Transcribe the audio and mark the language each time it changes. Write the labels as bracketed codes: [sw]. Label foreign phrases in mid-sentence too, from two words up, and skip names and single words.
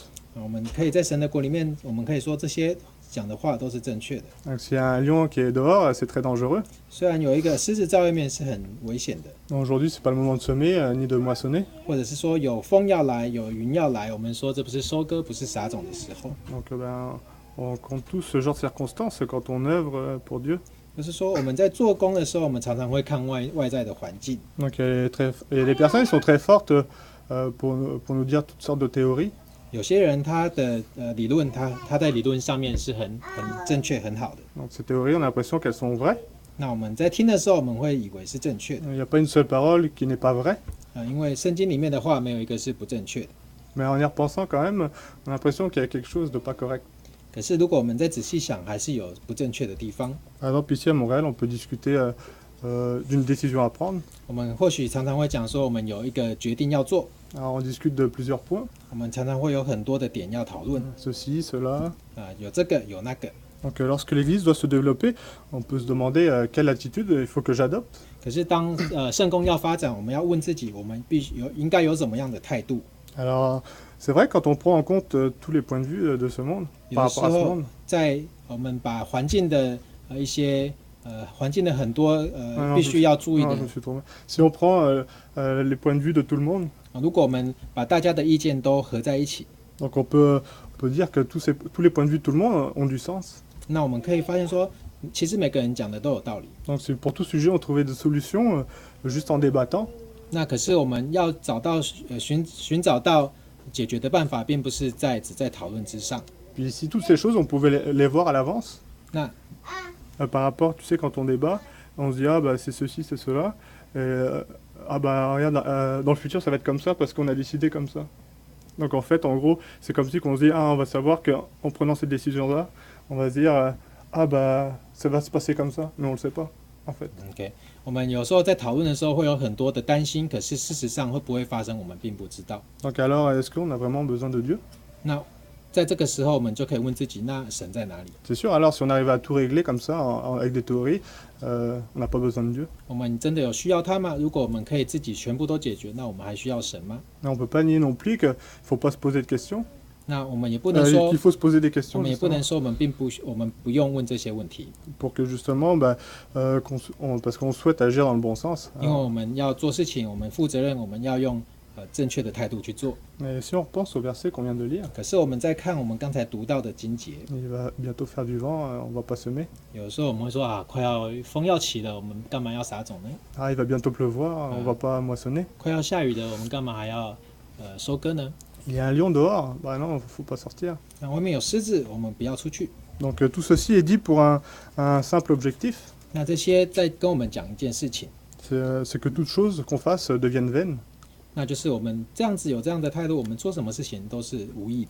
[zh] 我们可以在神的国里面，我们可以说这些讲的话都是正确的。 [fr] Donc s'il y a un lion qui est dehors, c'est très dangereux. [zh] 虽然有一个狮子在外面是很危险的， [fr] Donc, aujourd'hui, c'est pas le moment de semer ni de moissonner. [zh] 或者是说有风要来，有云要来，我们说这不是收割，不是撒种的时候。 [fr] Donc on compte tous ce genre de circonstances quand on œuvre pour Dieu. [zh] 就是说我们在做工的时候，我们常常会看外在的环境。 [fr] Donc et les personnes sont très fortes pour nous dire toutes sortes de théories. [zh] 有些人他的理论，他在理论上面是很正确、很好的。 [fr] Donc ces théories, on a l'impression qu'elles sont vraies. [zh] 那我们在听的时候，我们会以为是正确的。 [fr] Il n'y a pas une seule parole qui n'est pas vraie. [zh] 因为圣经里面的话没有一个是不正确的。 [fr] Mais en y repensant quand même, on a l'impression qu'il y a quelque chose de pas correct. [zh] 可是如果我们再仔细想，还是有不正确的地方。 [fr] Par exemple, ici à Montréal, on peut discuter d'une décision à prendre. [zh] 我们或许常常会讲说，我们有一个决定要做。 [fr] Alors on discute de plusieurs points. [zh] 我们常常会有很多的点要讨论。 [fr] Ceci, cela. [zh] 有这个，有那个。 [fr] Donc lorsque l'Église doit se développer, on peut se demander quelle attitude il faut que j'adopte. [zh] 可是当圣工要发展，我们要问自己，我们应该有怎么样的态度？ [fr] Alors c'est vrai quand on prend en compte tous les points de vue de ce monde, [zh] 有 [fr] par [zh] 的时 [fr] rapport à ce [zh] 候 [fr] monde. [zh] 在我们把环境的一些环境的很多 [fr] non, [zh] 必须要注意 [fr] Non, [zh] 的 [fr] je me suis trompé. Si on prend les points de vue de tout le monde, [zh] 如果我们把大家的意见都合在一起， [fr] donc on peut dire que tous les points de vue de tout le monde ont du sens. [zh] 那我们可以发现说，其实每个人讲的都有道理。 [fr] Donc c'est pour tout sujet, on trouvait des solutions juste en débattant. [zh] 那可是我们要找到寻找到解决的办法，并不是只在讨论之上。 [fr] Puis si toutes ces choses, on pouvait les voir à l'avance. [zh] 那 [fr] Par rapport, tu sais, quand on débat, on se dit ah bah c'est ceci, c'est cela. Et, ah bah regarde, dans le futur ça va être comme ça parce qu'on a décidé comme ça. Donc en fait, en gros, c'est comme si qu'on se dit ah on va savoir qu'en prenant cette décision-là, on va se dire ah bah ça va se passer comme ça, mais on le sait pas en fait. [zh] OK， 我们有时候在讨论的时候会有很多的担心，可是事实上会不会发生，我们并不知道。 [fr] Donc alors, est-ce qu'on a vraiment besoin de Dieu? [zh] 那在这个时候，我们就可以问自己：那神在哪里？ [fr] C'est sûr. Alors si on arrive à tout régler comme ça avec des théories, on n'a pas besoin de Dieu. [zh] 我们真的有需要他吗？如果我们可以自己全部都解决，那我们还需要神吗？ [fr] Mais on peut pas nier non plus qu'il faut pas se poser de questions. [zh] 那我们也不能说 [fr] qu'il faut se poser des [zh] 我 [fr] questions [zh] 们也不 [fr] justement, [zh] 能说我们不用问这些问题， [fr] pour que justement, parce qu'on souhaite agir dans le bon sens. [zh] 因为我们要做事情，我们负责任，我们要用正确的态度去做。 [fr] Mais si on repense au verset qu'on vient de lire, [zh] 可是我们在看我们刚才读到的经节， [fr] il va bientôt faire du vent, on va pas semer. [zh] 有的时候我们会说啊，快要风要起了，我们干嘛要撒种呢？ [fr] Ah, il va bientôt pleuvoir, on va pas moissonner. [zh] 快要下雨了，我们干嘛还要收割呢？ [fr] Il y a un lion dehors, bah non, faut pas sortir. [zh] 那外面有狮子，我们不要出去。 [fr] Donc tout ceci est dit pour un simple objectif, [zh] 那这些在跟我们讲一件事情， [fr] c'est que toute chose qu'on fasse devienne vaine. [zh] 那就是我们这样子有这样的态度，我们做什么事情都是无益的。